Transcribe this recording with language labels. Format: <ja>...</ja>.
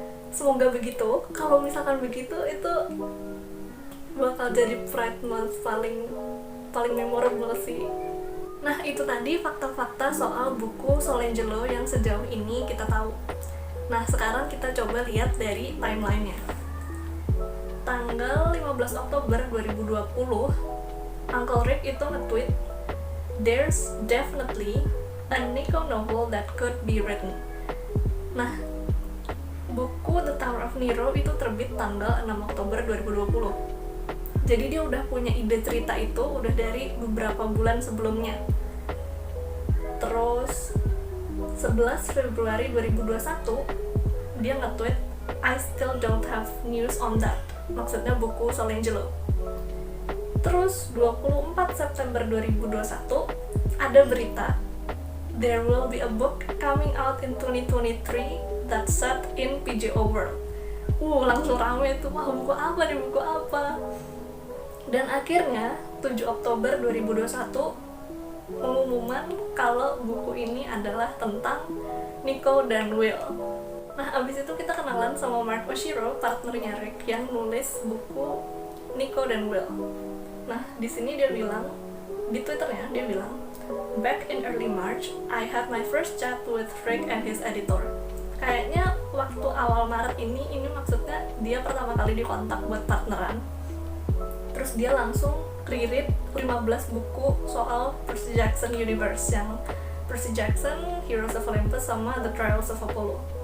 <id>Semoga begitu. Kalau misalkan begitu, itu bakal jadi Pride Month paling memorable sih. Nah, itu tadi fakta-fakta soal buku Solangelo yang sejauh ini kita tahu. Nah, sekarang kita coba lihat dari timeline-nya. Tanggal 15 Oktober 2020, Uncle Rick itu nge-tweet,</id> <en>"There's definitely a Nico novel that could be written."</en> <id>Nah, buku The Tower of Nero itu terbit tanggal 6 Oktober 2020. Jadi dia udah punya ide cerita itu udah dari beberapa bulan sebelumnya. Terus 11 Februari 2021 dia nge-tweet,</id> <en>"I still don't have news on that."</en> <id>Maksudnya buku Solangelo. Terus 24 September 2021 ada berita,</id> <en>"There will be a book coming out in 2023 that's set in PJO World."</en> <id>Langsung rame tuh, wah buku apa nih, buku apa? Dan akhirnya 7 Oktober 2021 pengumuman kalau buku ini adalah tentang Nico dan Will. Nah, abis itu kita kenalan sama Mark Oshiro, partnernya Rick, yang nulis buku Nico dan Will. Nah, di sini dia bilang, di Twitternya dia bilang,</id> <en>"Back in early March, I had my first chat with Rick and his editor."</en> <id>Kayaknya waktu awal Maret ini maksudnya dia pertama kali dikontak buat partneran. Terus dia langsung reread 15 buku soal Percy Jackson Universe, yang Percy Jackson, Heroes of Olympus, sama The Trials of Apollo.</id>